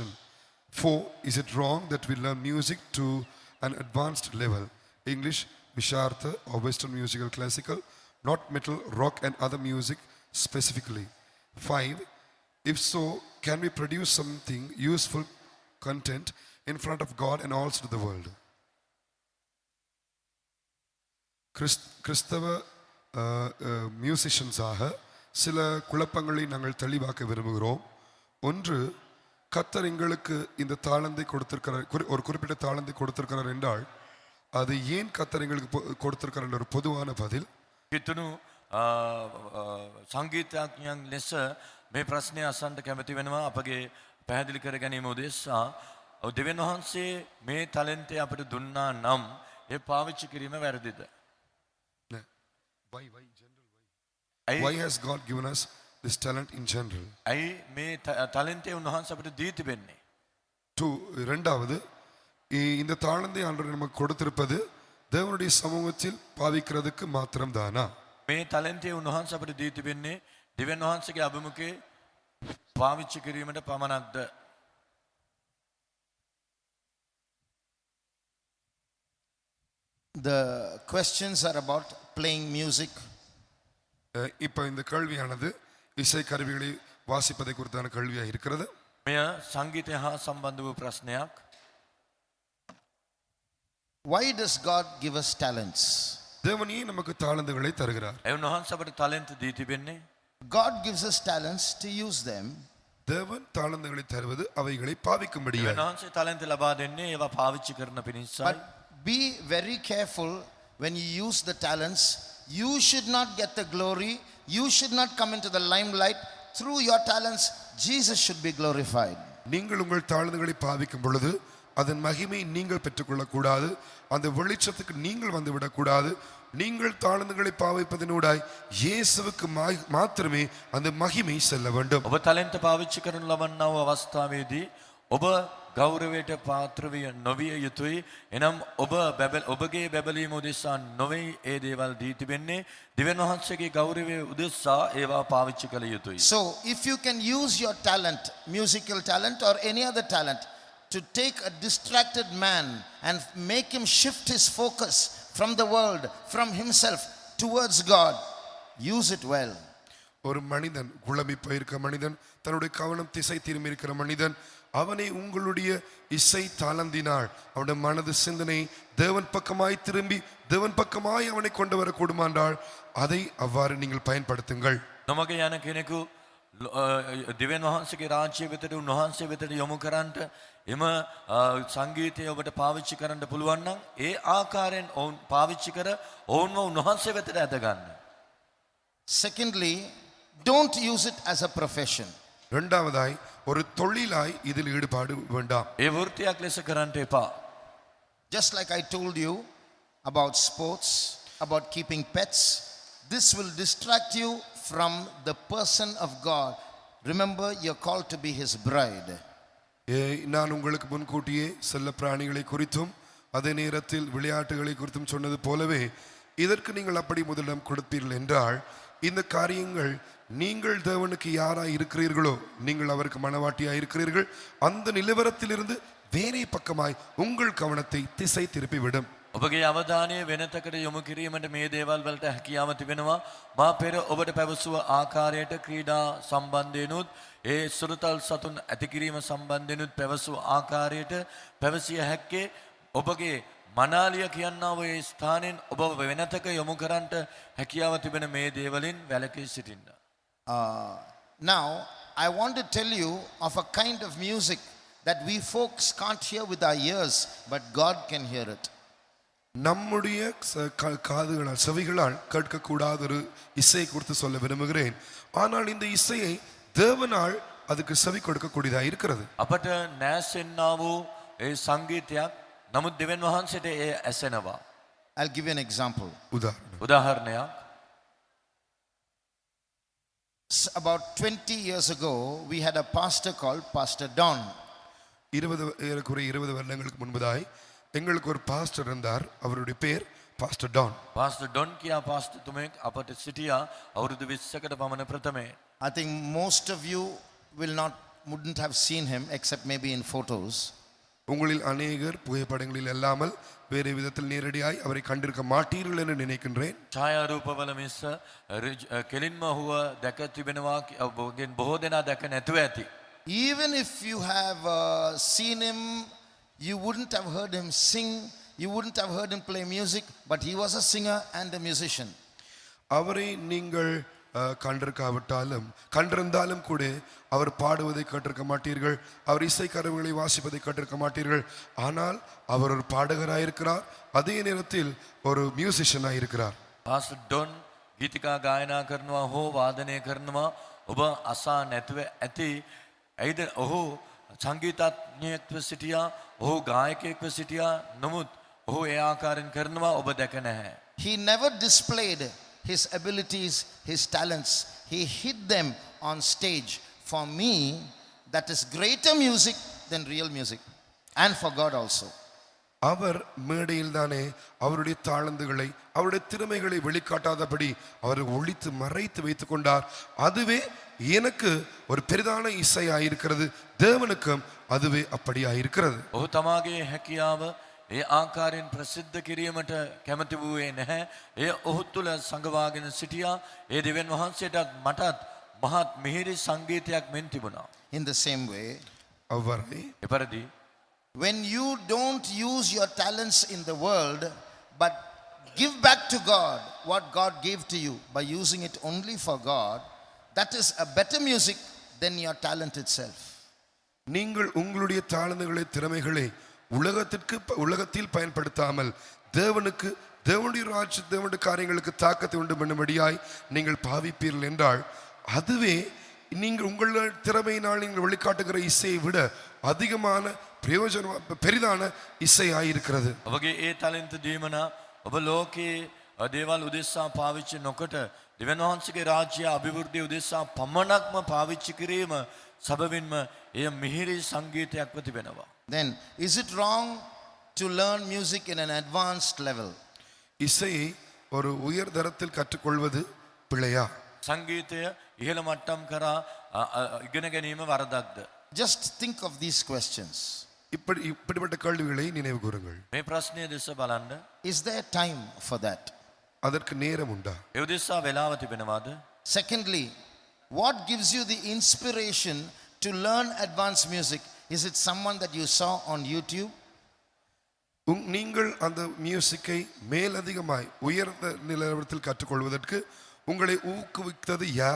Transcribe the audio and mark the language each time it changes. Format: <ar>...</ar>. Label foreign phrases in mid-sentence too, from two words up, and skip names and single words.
<en>Four, is it wrong that we learn music to an advanced level? English, Vishartha or Western musical classical, not metal, rock and other music specifically. 5, if so, can we produce something useful content in front of God and also to the world?</en> <ta>கிறிஸ்தவ மியூசிஷியன்ஸாக சில குழப்பங்களை நாங்கள் தெளிவாக்க விரும்புகிறோம். ஒன்று, கர்த்தர் எங்களுக்கு இந்த தாளந்தை கொடுத்திருக்கிறார், ஒரு குறிப்பிட்ட தாளந்தை கொடுத்திருக்கிறார் என்றால் அது ஏன் கர்த்தர் எங்களுக்கு கொடுத்திருக்கிறார் என்ற ஒரு பொதுவான பதில்.</ta> <si>කිතුණු සංගීතඥයන් ලෙස මේ ප්‍රශ්නය අසන්නට කැමති වෙනවා අපගේ පැහැදිලි කර ගැනීම උදෙසා. දෙවියන් වහන්සේ මේ ටැලන්ට් අපිට දුන්නා නම් ඒ පාවිච්චි කිරීම වැරදිද?</si> <en>Why has God given us this talent in general?</en> <si>ඇයි මේ ටැලන්ට් උන්වහන්සේ අපිට දී තිබෙන්නේ?</si> <ta>இரண்டாவது, இந்த தாளந்தை ஆண்டவர் நமக்கு கொடுத்திருப்பது தேவனுடைய சமூகத்தில் பாவிக்கிறதுக்கு மாத்திரம் தானா?</ta> <si>මේ ටැලන්ට් උන්වහන්සේ අපිට දී තිබෙන්නේ දෙවියන් වහන්සේගේ අභිමුඛේ පාවිච්චි කිරීමට පමණක්ද?</si> <en>The questions are about playing music.</en> <ta>இப்போ இந்த கேள்வியானது இசை கருவிகளை வாசிப்பதை குறித்தான கேள்வியாக இருக்கிறது.</ta> <si>මෙය සංගීතය හා සම්බන්ධ වූ ප්‍රශ්නයක්.</si> <en>Why does God give us talents?</en> <ta>தேவன் ஏன் நமக்கு தாளந்துகளை தருகிறார்?</ta> <si>ඒ උන්වහන්සේ අපිට ටැලන්ට් දී තිබෙන්නේ</si> <en>God gives us talents to use them</en> <ta>தேவன் தாளந்துகளை தருவது அவைகளை பாவிக்கும்படியாய்.</ta> <si>දෙවියන් වහන්සේ තාලන්ත ලබා දෙන්නේ ඒවා පාවිච්චි කරන පිණිසයි.</si> <en>But be very careful when you use the talents. You should not get the glory. You should not come into the limelight. Through your talents, Jesus should be glorified.</en> <ta>நீங்கள் உங்கள் தாளந்துகளை பாவிக்கும் பொழுது அதன் மகிமை நீங்கள் பெற்றுக்கொள்ளக்கூடாது. அந்த வெளிச்சத்துக்கு நீங்கள் வந்துவிடக்கூடாது. நீங்கள் தாளந்துகளை பாவிப்பதனூடாய் இயேசுவுக்கு மாத்திரமே அந்த மகிமை செல்ல வேண்டும்.</ta> <si>ඔබ ටැලන්ත පාවිච්චි කරනු ලබන්නා වූ අවස්ථාවේදී ඔබ ගෞරවයට පාත්‍ර විය නොවිය යුතුයි. එනම් ඔබගේ බැබලීම උදෙසා නොවේ ඒ දේවල් දී තිබෙන්නේ. දෙවියන් වහන්සේගේ ගෞරවය උදෙසා ඒවා පාවිච්චි කළ යුතුයි.</si> <en>So, if you can use your talent, musical talent or any other talent, to take a distracted man and make him shift his focus from the world, from himself towards God, use it well.</en> <ta>ஒரு மனிதன் குழம்பி போயிருக்க மனிதன், தன்னுடைய கவனம் திசை திரும்பி இருக்கிற மனிதன், அவனை உங்களுடைய இசை தாளந்தினால் அவனுடைய மனது சிந்தனை தேவன் பக்கமாய் திரும்பி தேவன் பக்கமாய் அவனை கொண்டு வர கூடுமானால் அதை அவ்வாறு நீங்கள் பயன்படுத்துங்கள்.</ta> <si>නොමග යන කෙනෙකු දෙවියන් වහන්සේගේ රාජ්‍ය වෙතට උන්වහන්සේ වෙතට යොමු කරන්නට එම සංගීතය ඔබට පාවිච්චි කරන්න පුළුවන් නම් ඒ ආකාරයෙන් ඔවුන් පාවිච්චි කර ඔවුන්ව උන්වහන්සේ වෙතට ඇද ගන්න.</si> <en>Secondly, don't use it as a profession.</en> <ta>இரண்டாவதாய் ஒரு தொழிலாய் இதில் ஈடுபாடு வேண்டாம்.</ta> <si>ඒ වෘත්තියක් ලෙස කරන්නට එපා.</si> <en>Just like I told you about sports, about keeping pets, this will distract you from the person of God. Remember, you're called to be his bride.</en> <ta>நான் உங்களுக்கு முன்கூட்டியே செல்ல பிராணிகளை குறித்தும் அதே நேரத்தில் விளையாட்டுகளை குறித்தும் சொன்னது போலவே இதற்கு நீங்கள் அப்படி முதலிடம் கொடுப்பீர்கள் என்றால் இந்த காரியங்கள் நீங்கள் தேவனுக்கு யாராய் இருக்கிறீர்களோ, நீங்கள் அவருக்கு மனவாட்டியாய் இருக்கிறீர்கள், அந்த நிலவரத்திலிருந்து வேறே பக்கமாய் உங்கள் கவனத்தை திசை திருப்பிவிடும்.</ta> <si>ඔබගේ අවධානය වෙනතකට යොමු කිරීමට මේ දේවල් වලට හැකියාව තිබෙනවා. මා පෙර ඔබට පැවසුව ආකාරයට ක්‍රීඩා සම්බන්ධයෙන්ුත් ඒ සුරතල් සතුන් ඇති කිරීම සම්බන්ධයෙන්ුත් පැවසුව ආකාරයට පැවසිය හැක්කේ ඔබගේ මනාලිය කියන්නා වූ ඒ ස්ථානෙන් ඔබ වෙනතක යොමු කරන්නට හැකියාව තිබෙන මේ දේවලින් වැළකී සිටින්න.</si> <en>Now, I want to tell you of a kind of music that we folks can't hear with our ears, but God can hear it.</en> <ta>நம்முடைய காதுகளால் செவிகளால் கேட்கக்கூடாத ஒரு இசையை குறித்து சொல்ல விரும்புகிறேன். ஆனால் இந்த இசையை தேவனால் அதுக்கு செவி கொடுக்கக்கூடியதாக இருக்கிறது.</ta> <si>අපට නැසෙන්නා වූ ඒ සංගීතයක් නමුත් දෙවියන් වහන්සේට ඒ ඇසෙනවා.</si> <en>I'll give you an example.</en> <si>උදාහරණයක්.</si> <en>About 20 years ago, we had a pastor called Pastor Don.</en> <ta>20 வருடங்களுக்கு முன்பதாய் எங்களுக்கு ஒரு பாஸ்டர் இருந்தார். அவருடைய பேர் பாஸ்டர் டான்.</ta> <si>පාස්ටර් ඩොන් කියා පාස්ටර්තුමෙක් අපට සිටියා අවුරුදු 20කට පමණ ප්‍රථමේ.</si> <en>I think most of you wouldn't have seen him except maybe in photos.</en> <ta>உங்களில் அநேகர் புகைப்படங்களில் அல்லாமல் வேறு விதத்தில் நேரடியாய் அவரை கண்டிருக்க மாட்டீர்கள் என்று நினைக்கின்றேன்.</ta> <si>ඡායාරූපවල මිස කෙලින්ම හුව දැක තිබෙනවා බොහෝ දෙනා දැක නැතුව ඇති.</si> <en>Even if you have seen him, you wouldn't have heard him sing, you wouldn't have heard him play music, but he was a singer and a musician.</en> <ta>அவரை நீங்கள் கண்டிருக்காவிட்டாலும் கண்டிருந்தாலும் கூட அவர் பாடுவதை கேட்டிருக்க மாட்டீர்கள், அவர் இசைக்கருவிகளை வாசிப்பதை கேட்டிருக்க மாட்டீர்கள். ஆனால் அவர் ஒரு பாடகராயிருக்கிறார், அதே நேரத்தில் ஒரு மியூசிஷியனாக இருக்கிறார்.</ta> <si>පාස්ටර් ඩොන් ගීතිකා ගායනා කරනවා හෝ වාදනය කරනවා ඔබ අසා නැතුව ඇති. ඇයිද ඔහු සංගීතඥයෙක්ව සිටියා, ඔහු ගායකයෙක්ව සිටියා, නමුත් ඔහු ඒ ආකාරයෙන් කරනවා ඔබ දැක නැහැ.</si> <en>He never displayed his abilities, his talents. He hid them on stage. For me, that is greater music than real music, and for God also.</en> <ta>அவர் மேடையில் தானே அவருடைய தாளந்துகளை அவருடைய திறமைகளை வெளிக்காட்டாதபடி அவர் ஒளித்து மறைத்து வைத்துக் கொண்டார். அதுவே எனக்கு ஒரு பெரிதான இசையாயிருக்கிறது, தேவனுக்கும் அதுவே அப்படியாயிருக்கிறது.</ta> <si>ඔහු තමාගේ හැකියාව ඒ ආකාරයෙන් ප්‍රසිද්ධ කිරීමට කැමති වූයේ නැහැ. එය ඔහු තුළ සංගවාගෙන සිටියා. ඒ දෙවියන් වහන්සේටත් මටත් මහත් මිහිරි සංගීතයක් මෙන් තිබුණා.</si> <en>In the same way,</en> <ta>அவ்வாறே</ta> <si>එපරිදි</si> <en>when you don't use your talents in the world, but give back to God what God gave to you by using it only for God, that is a better music than your talent itself.</en> <ta>நீங்கள் உங்களுடைய தாளந்துகளை திறமைகளை உலகத்தில் பயன்படுத்தாமல் தேவனுக்கு தேவனுடைய ராஜ்ய தேவனுடைய காரியங்களுக்கு தாக்கத்தை உண்டு பண்ணும்படியாய் நீங்கள் பாவிப்பீர்கள் என்றால் அதுவே நீங்கள் உங்கள் திறமையினால் நீங்கள் வெளிக்காட்டுகிற இசையை விட அதிகமான பெரிதான இசையாயிருக்கிறது.</ta> <si>ඔබගේ ඒ තලෙන්ත දීමන ඔබ ලෝකයේ දේවල් උදෙසා පාවිච්චි නොකොට දෙවියන් වහන්සේගේ රාජ්‍ය අභිවෘද්ධිය උදෙසා පමණක්ම පාවිච්චි කිරීම සබවින්ම එය මිහිරි සංගීතයක් ප්‍රතිබෙනවා.</si> <en>Then is it wrong to learn music in an advanced level?</en> <ta>இசையை ஒரு உயர் தரத்தில் கற்றுக்கொள்வது பிழையா?</ta> <si>සංගීතය ඉහළ මට්ටම් කරා ඉගෙන ගැනීම වරදක්ද?</si> <en>Just think of these questions.</en> <ta>இப்படிப்பட்ட கேள்விகளை நினைவு கூறுங்கள்.</ta> <si>මේ ප්‍රශ්නය දෙස බලන්න.</si> <en>Is there time for that?</en> <ta>அதற்கு நேரம் உண்டா?</ta> <si>ඒ උදෙසා වෙලාව තිබෙනවද?</si> <en>Secondly, what gives you the inspiration to learn advanced music? Is it someone that you saw on YouTube?</en> <ta>நீங்கள் அந்த மியூசிக்கை மேலதிகமாய் உயர்ந்த நிலவரத்தில் கற்றுக்கொள்வதற்கு உங்களை ஊக்குவித்தது யார்?</ta>